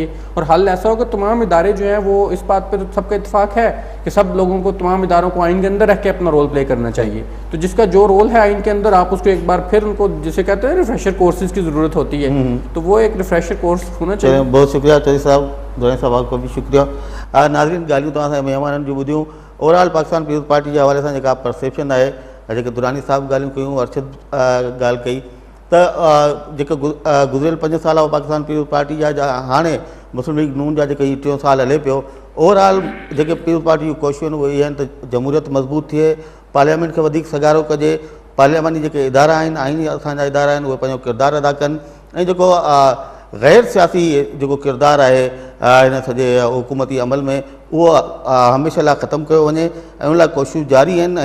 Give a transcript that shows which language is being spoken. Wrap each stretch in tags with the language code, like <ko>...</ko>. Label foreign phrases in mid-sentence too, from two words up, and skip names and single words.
<ur>اور حل ایسا ہوگا تمام ادارے جو ہیں وہ اس بات پہ تو سب کا اتفاق ہے کہ سب لوگوں کو تمام اداروں کو آئین کے اندر رکھ کے اپنا</ur> <en>role play</en> <ur>کرنا چاہیے. تو جس کا جو رول ہے آئین کے اندر آپ اس کو ایک بار پھر ان کو جسے کہتے ہیں</ur> <en>refresher courses</en> <ur>کی ضرورت ہوتی ہے، تو وہ ایک</ur> <en>refresher course</en> <ur>ہونا چاہیے. بہت شکریہ چودھری صاحب، دورانی صاحب آپ کو بھی شکریہ.</ur> <sd>ناظرین ॻाल्हियूं तव्हां सां महिमाननि जूं ॿुधियूं. ओवरऑल पाकिस्तान पीपल्स पार्टी जे हवाले सां जेका परसेप्शन आहे, जेके दुरानी साहब ॻाल्हियूं कयूं, अर्शद ॻाल्हि कई, त जेके गुज़िरियल 5 साल पाकिस्तान पीपल्स पार्टी जा हाणे मुस्लिम लीग नून जा जेके 3 साल हले पियो, ओवरऑल जेके पीपल्स पार्टी जूं कोशिशूं उहे इहे आहिनि त जमहूरियत मज़बूत थिए, पार्लियामेंट खे वधीक सगारो कजे, पार्लियामानी जेके इदारा आहिनि, आइनी असांजा इदारा आहिनि, उहे पंहिंजो किरदारु अदा कनि, ऐं जेको गैर सियासी जेको किरदारु आहे हिन सॼे हुकूमती अमल में उहो हमेशह लाइ ख़तमु कयो वञे, ऐं उन लाइ कोशिशूं जारी आहिनि.</sd>